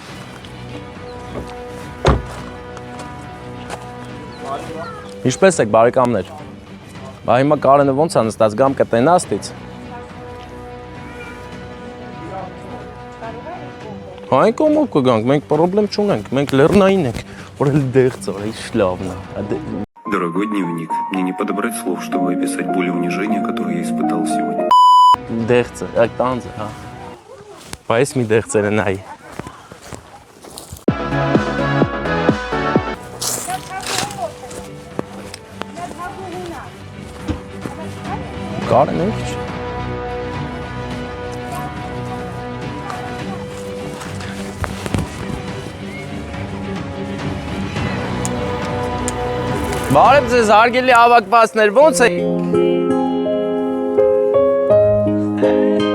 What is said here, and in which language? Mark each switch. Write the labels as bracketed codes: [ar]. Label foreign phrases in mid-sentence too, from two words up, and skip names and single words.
[hy] Ինչպես եք բարեկամներ։ Բա հիմա Կարենը ոնց է նստած, գամ կտենա աստից։ Այն կողմով կգանք, մենք պրոբլեմ չունենք, մենք լեռնային ենք, որ էլ դեղց է, ինչ լավն է։ [ru] Дорогой дневник, мне не подобрать слов, чтобы описать боль и унижение, которое я испытал сегодня. [hy] Դեղցը, տանձը, հա։ Բայց մի դեղցերը նայ։ Կարեն ինչ։ Բարև ձեզ, հարգելի հավաքվածներ, ոնց եք։